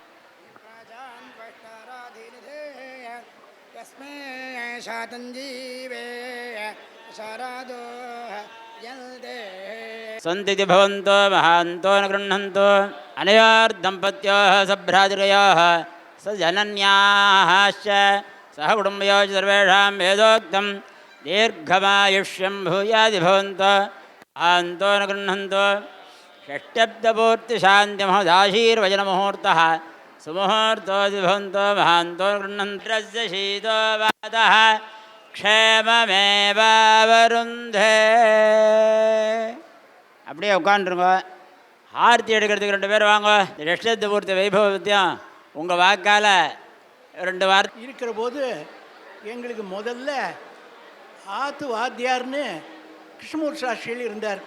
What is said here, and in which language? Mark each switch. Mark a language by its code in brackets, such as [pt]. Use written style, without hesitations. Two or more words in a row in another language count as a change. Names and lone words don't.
[sa] सन्ति भवन्तो महान्तो न गृह्णन्तो अनयोर्दम्पत्योः सभ्रातृयोः स जनन्याश्च सह कुटुम्बयोः सर्वेषां वेदोक्तं दीर्घमायुष्यं भूयादि भवन्तो महान्तो न गृह्णन्तो षष्ट्यब्दपूर्तिशान्तिमहोदाशीर्वचनमुहूर्तः सुमुहूर्तोऽदि भवन्तो महान्तो न गृह्णन्त्रस्य शीतो वातः க்ஷேமமேவருந்தே. [ta] அப்படியே உட்காந்துருங்க. ஆர்த்தி எடுக்கிறதுக்கு 2 பேர் வாங்க. இந்த லட்சத்து பூர்த்தி வைபவத்தையும் உங்கள் வாக்கால் 2 வார்த்தை இருக்கிற போது எங்களுக்கு முதல்ல ஆத்து வாத்தியார்னு கிருஷ்ணமூர்த்தி சாஸ்திரிகள் இருந்தார்.